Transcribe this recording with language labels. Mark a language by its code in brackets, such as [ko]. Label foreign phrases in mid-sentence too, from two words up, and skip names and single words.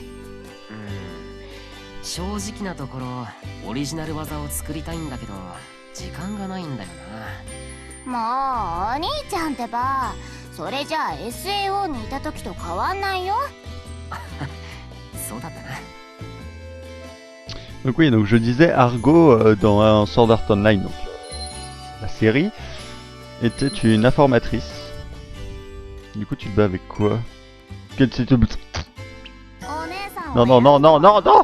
[ja] 正直なところオリジナル技を作りたいんだけど時間がないんだよもうお兄ちゃんってば、それじゃあ SAO にいた時と変わんないよ。な。そうだったな。 [fr] Donc oui, donc je disais Argo dans Sword Art Online, donc la série, était une informatrice. Du coup tu te bats avec quoi? Non non non non non non.